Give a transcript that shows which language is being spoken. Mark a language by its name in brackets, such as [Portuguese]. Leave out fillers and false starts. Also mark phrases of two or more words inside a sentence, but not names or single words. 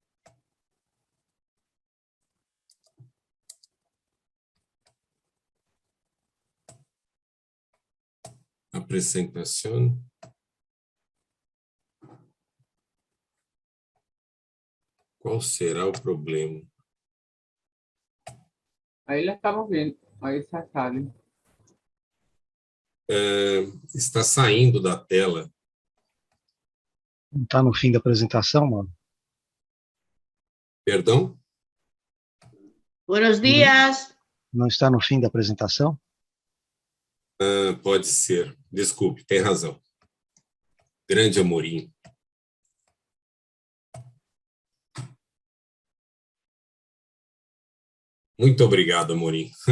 [Portuguese] Apresentação. Qual será o problema? [Spanish] Ahí la estamos viendo. Ahí se sale. [Portuguese] Está saindo da tela. Não está no fim da apresentação, mano? Perdão? [Spanish] Buenos días. [Portuguese] Não está no fim da apresentação? Pode ser. Desculpe, tem razão. Grande Amorim. Muito obrigado, Amorim.